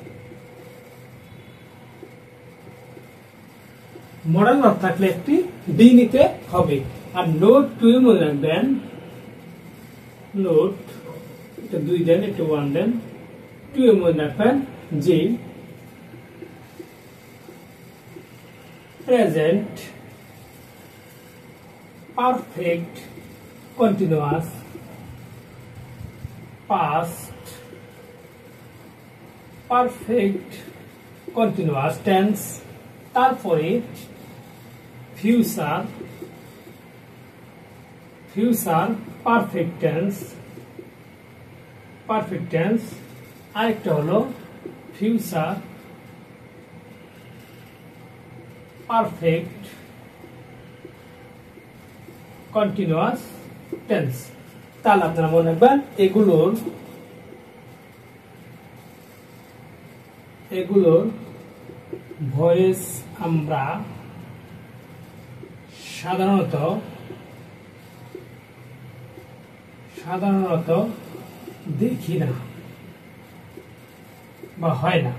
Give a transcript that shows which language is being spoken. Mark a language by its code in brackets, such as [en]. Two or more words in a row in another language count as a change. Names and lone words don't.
[en] modal verb [bn] থাকলে একটি বি নিতে হবে। আর নোট 2 মনে রাখবেন, নোট এটা 2 দেন, এটা 1 দেন, 2 মনে রাখবেন যে [en] present perfect continuous past perfect continuous tense, তারপরে future perfect tense [bn] আরেকটা হলো [en] future perfect continuous tense. [bn] তাহলে আপনারা মনে রাখবেন এগুলোর ভয়েস আমরা সাধারণত দেখি না বা হয় না।